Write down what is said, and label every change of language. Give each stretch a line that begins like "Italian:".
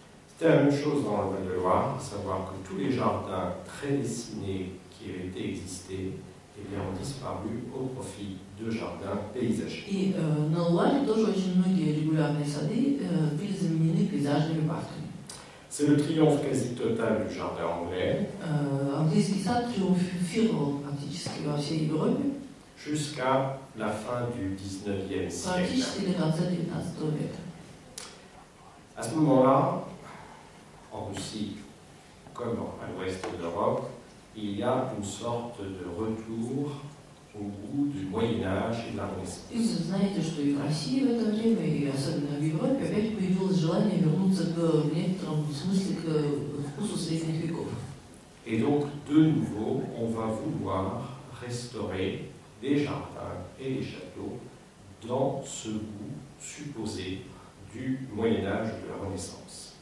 French: C'était la même chose dans le Val-de-Loire, à savoir que tous les jardins très dessinés qui avaient existé ont disparu au profit de jardins paysagers.
Russian: И на Луаре тоже очень многие регулярные сады были заменены пейзажными парками.
French: C'est le triomphe quasi total du jardin anglais.
Russian: Английский сад триумфировал практически во всей Европе,
French: jusqu'à la fin du 19e siècle.
Russian: практически до конца XIX века.
French: À ce moment-là, en Russie, comme à l'ouest de l'Europe, il y a une sorte de retour au goût du Moyen-Âge et de la Renaissance.
Russian: И вы знаете, что и в России в это время, и особенно в Европе, опять появилось желание вернуться в некотором смысле к вкусу средних веков.
French: Et donc, de nouveau, on va vouloir restaurer des jardins et des châteaux dans ce goût supposé du Moyen-Âge et de la Renaissance.